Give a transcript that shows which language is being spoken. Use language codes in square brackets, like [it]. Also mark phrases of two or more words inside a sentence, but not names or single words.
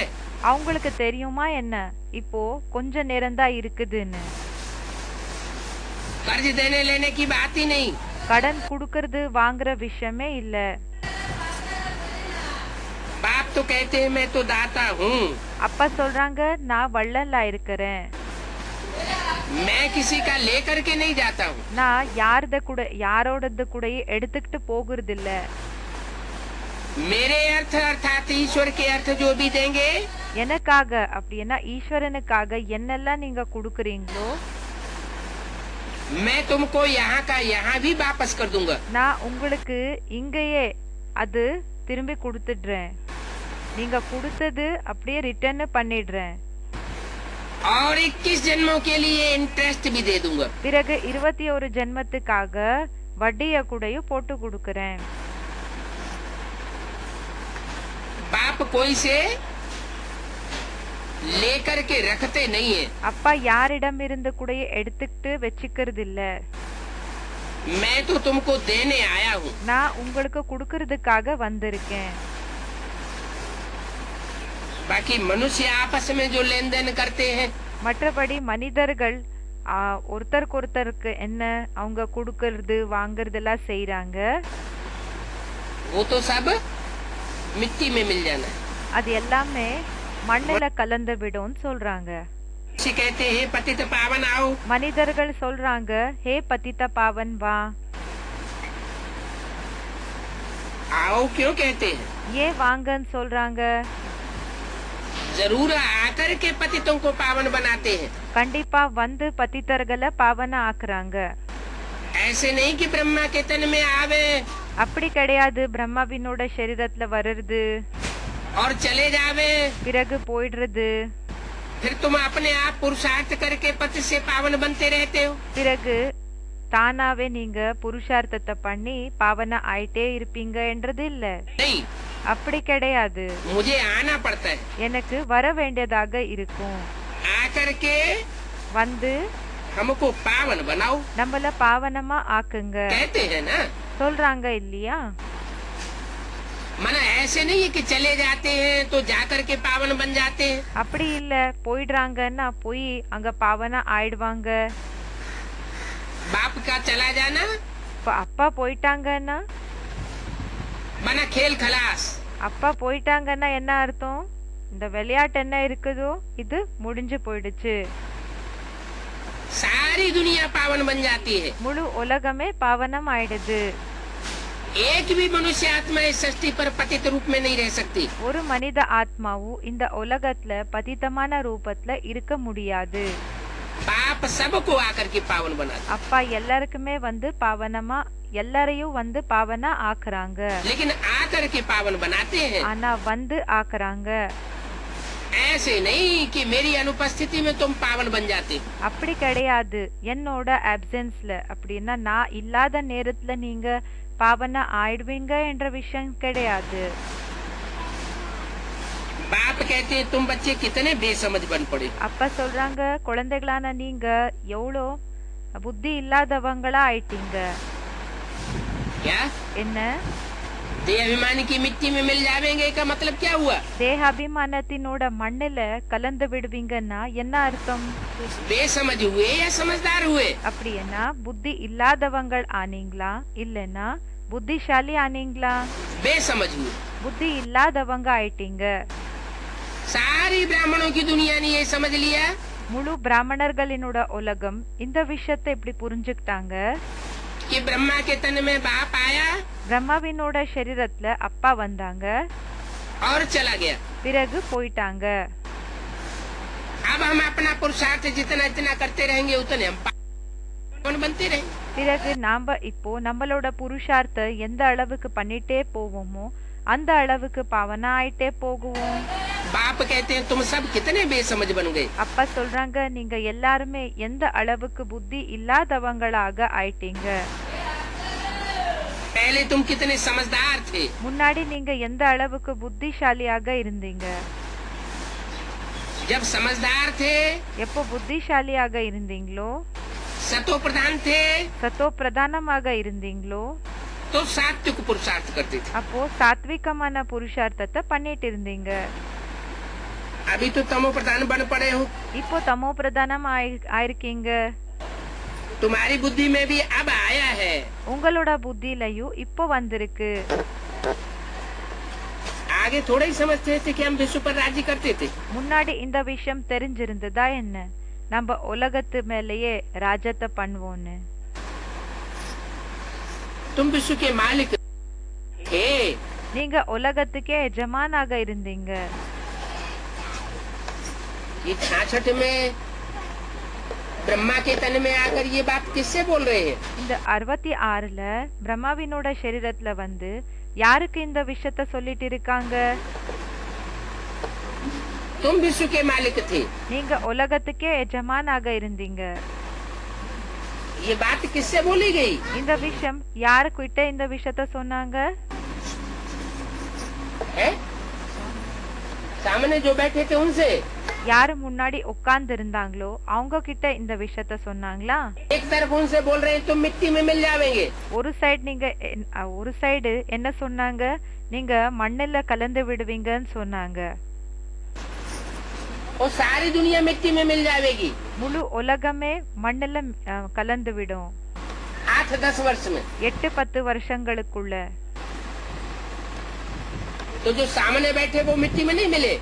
[ta] அவங்களுக்கு தெரியுமா என்ன இப்போ கொஞ்ச நேரம்தான் இருக்குதுன்னு? [hi] कर्ज देने लेने की बात ही नहीं। [ta] கடன் குடுக்கறது வாங்குற விஷயமே இல்ல. [hi] बाप तो कहते हैं मैं तो दाता हूँ। [ta] அப்பா சொல்றாங்க நான் வள்ளலா இருக்கிறேன். [hi] मैं किसी का लेकर के नहीं जाता हूँ। [ta] நான் யாரோடது கூட எடுத்துக்கிட்டு போகிறது இல்ல. [hi] मेरे अर्थ अर्थात ईश्वर के अर्थ जो भी देंगे, [ta] எனக்காக அப்படின்னா ஈஸ்வரனுக்காக என்னெல்லாம் நீங்க குடுக்குறீங்களோ [hi] मैं तुमको यहाँ का यहाँ भी वापस कर दूंगा। [ta] நான் உங்களுக்கு இங்கேயே அது திரும்பி கொடுத்துடுறேன். நீங்க கொடுத்தது அப்படியே ரிட்டர்ன் பண்ணிடுறேன். [hi] और 21 जन्मों के लिए इंटरेस्ट भी दे दूंगा। [ta] பிறகு 21 ஜென்மத்துக்காக வட்டிய கூடயும் போட்டு கொடுக்கறேன். [hi] बाप कोई से लेकर के रखते नहीं है। [ta] அப்பா யாரிடம் இருந்து கூட எடுத்துக்கிட்டு வச்சுக்கிறது இல்ல. [hi] मैं तो तुमको देने आया हूँ। [ta] நான் உங்களுக்கு கொடுக்கறதுக்காக வந்திருக்கேன். [hi] बाकी मनुष्य आपस में जो लेन देन करते हैं, [ta] மற்றபடி மனிதர்கள் ஒருத்தருக்கு என்ன அவங்க கொடுக்கறது வாங்குறதெல்லாம் செய்யறாங்க, [hi] वो तो सब मिट्टी में मिल जाना। [ta] அது எல்லாமே மண்ணில கலந்து விடும்னு சொல்றாங்க. [hi] कहते हैं पतित पावन आओ। [ta] மனிதர்கள் சொல்றாங்க ஹே [hi] पतित पावन [ta] வா. [hi] आओ क्यों कहते हैं? [ta] ஏன் வாங்கன்னு சொல்றாங்க? [hi] जरूर आकर के पतितों को पावन बनाते हैं। [ta] கண்டிப்பா வந்து பतितர்களை பாவன ஆக்குறாங்க. [hi] ऐसे नहीं कि ब्रह्मा के तन में आवे [ta] அப்படி கிடையாது. பிரம்மாவினோட சரீரத்துல வருது [hi] और चले जावे, [ta] பிறகு போயிடுறது. [hi] फिर तुम अपने आप पुरुषार्थ करके पति से पावन बनते रहते हो। [ta] பிறகு தானாவே நீங்க புருஷார்த்தத்தை பண்ணி பாவன ஆயிட்டே இருப்பீங்க என்றது இல்ல. [hi] नहीं, [ta] அப்படி கிடையாது. [hi] मुझे आना पड़ता है। [ta] எனக்கு வர வேண்டியதாக இருக்கும். [hi] आकर के [ta] வந்து [hi] हमको पावन बनाओ [ta] நம்மள பாவனமா ஆக்குங்க [hi] कहते हैं ना। [ta] சொல்றாங்க இல்லையா? [hi] मना ऐसे नहीं है कि चले जाते हैं तो जाकर के पावन बन जाते हैं। [ta] அப்படி இல்ல போயிடுறாங்கன்னா போய் அங்க பாவனா ஆயிடுவாங்க. [hi] बाप का चला जाना [ta] அப்பா போயிட்டாங்கன்னா [hi] मना खेल खलास। [ta] அப்பா போயிட்டாங்கன்னா என்ன அர்த்தம்? இந்த விளையாட்டு என்ன இருக்குதோ இது முடிஞ்சு போயிடுச்சு. [hi] सारी दुनिया पावन बन जाती है। [ta] முழு உலகமே பாவனம் ஆயிடுது. [hi] एक भी मनुष्य आत्मा इस सृष्टि पर पतित रूप में नहीं रह सकती। [ta] ஒரு மனித ஆத்மாவும் இந்த உலகத்துல பதித்தமான ரூபத்துல இருக்க முடியாது. [hi] बाप सबको आकर के पावन बनाता। [ta] அப்பா எல்லாருக்குமே வந்து பாவனமா எல்லாரையும் வந்து பாவனா ஆக்குறாங்க. [hi] लेकिन आकर के पावन बनाते हैं। [ta] ஆனா வந்து ஆக்குறாங்க. [hi] ऐसे नहीं कि मेरी अनुपस्थिति में तुम पावन बन जाते। [ta] அப்படி கிடையாது. என்னோட ஆப்சென்ஸ்ல அப்படின்னா நான் இல்லாத நேரத்துல நீங்க பாவனா ஆயிடுவீங்க என்ற விஷயம் கிடையாது. [hi] बाप कहते हैं तुम बच्चे कितने बेसमझ बन पड़े। [ta] அப்பா சொல்றாங்க குழந்தைகளான நீங்க எவ்வளோ புத்தி இல்லாதவங்களா ஆயிட்டீங்க. [hi] क्या [ta] என்ன? [hi] देह अभिमानी की मिट्टी में मिल जावेंगे का मतलब क्या हुआ? [ta] தேக அபிமானத்தினோட மண்ணில கலந்து விடுவீங்கன்னா என்ன அர்த்தம்? [hi] बेसमझ हुए या समझदार हुए? [ta] அப்படின்னா புத்தி இல்லாதவங்கள் ஆனீங்களா இல்லைன்னா புத்திசாலி ஆனீங்களா? [hi] बेसमझ हुए। [ta] புத்தி இல்லாதவங்க ஆயிட்டீங்க. [hi] सारी ब्राह्मणों की दुनिया ने ये समझ लिया [ta] முழு பிராமணர்களினோட உலகம் இந்த விஷயத்தை இப்படி புரிஞ்சுக்கிட்டாங்க. [hi] कि ब्रह्मा के तन में बाप आया [ta] பிரம்மாவினோட சரீரத்துல அப்பா வந்தாங்க [hi] और चला गया। [ta] பிறகு போயிட்டாங்க. [hi] अब हम अपना पुरुषार्थ जितना जितना करते रहेंगे उतने हम पावन बनते रहेंगे। [ta] பிறகு நாம இப்போ நம்மளோட புருஷார்த்த எந்த அளவுக்கு பண்ணிட்டே போவோமோ அந்த அளவுக்கு பாவனா ஆயிட்டே போகுவோம். [hi] बाप कहते हैं तुम सब कितने बेसमझ बन गए। [ta] அப்பா சொல்றாங்க நீங்க எல்லாருமே எந்த அளவுக்கு புத்தி இல்லாதவங்களாக ஆயிட்டீங்க. [hi] पहले तुम कितने समझदार थे। [ta] முன்னாடி நீங்க எந்த அளவுக்கு புத்திசாலியாக இருந்தீங்க. [hi] जब समझदार थे [ta] எப்போ புத்திசாலியாக இருந்தீங்களோ [hi] सतो प्रधान थे [ta] சத்தோ பிரதானமாக இருந்தீங்களோ [hi] तो सात्विक पुरुषार्थ करते थे। [ta] அப்போ சாத்விகமான புருஷார்த்தத்தை பண்ணிட்டு இருந்தீங்க. [hi] अभी तो तमो प्रधान बन पड़े हो। [ta] இப்போ தமோ பிரதானம் ஆயிருக்கீங்க. [hi] तुम्हारी बुद्धि में भी अब आया है। [ta] உங்களோட புத்தியிலையும் இப்போ வந்திருக்கு. [hi] आगे थोड़ा ही समझते थे कि हम विश्व पर राज्य करते थे। [ta] முன்னாடி இந்த விஷயம் தெரிஞ்சிருந்ததா என்ன, நம்ம உலகத்து மேலேயே ராஜ்யத்தை பண்ணுவோன்னு? [hi] तुम विश्व के मालिक थे। [ta] நீங்க உலகத்துக்கே எஜமானாக இருந்தீங்க. [hi] ये 66 में ब्रह्मा के तन में आकर ये बात किससे बोल रहे हैं? [ta] இந்த 66ல பிரம்மாவினோட சரீரத்துல வந்து யாருக்கு இந்த விஷயத்த சொல்லிட்டு இருக்காங்க? [hi] तुम विश्व के मालिक थे। [ta] நீங்க உலகத்துக்கே எஜமானாக இருந்தீங்க. [hi] ये बात किससे बोली गई? [ta] இந்த விஷயம் யாருக்கிட்ட இந்த விஷயத்த சொன்னாங்க? [hi] है? सामने जो बैठे थे उनसे। [ta] யாரு முன்னாடி உட்கார்ந்து இருந்தாங்களோ அவங்க கிட்ட இந்த விஷயத்த சொன்னாங்களா? [hi] एक तरफ उनसे बोल रहे हैं तुम मिट्टी में मिल जाओगे। [ta] ஒரு சைடு என்ன சொன்னாங்க? நீங்க மண்ணுல கலந்து விடுவீங்கன்னு சொன்னாங்க. [hi] और सारी दुनिया मिट्टी में मिल जाएगी। [ta] முழு உலகமே மண்ணுல கலந்து விடும் [hi] 8-10 वर्ष में। [ta] 8-10 வருஷங்களுக்குள்ள. [hi] तो जो सामने बैठे वो मिट्टी में नहीं मिले।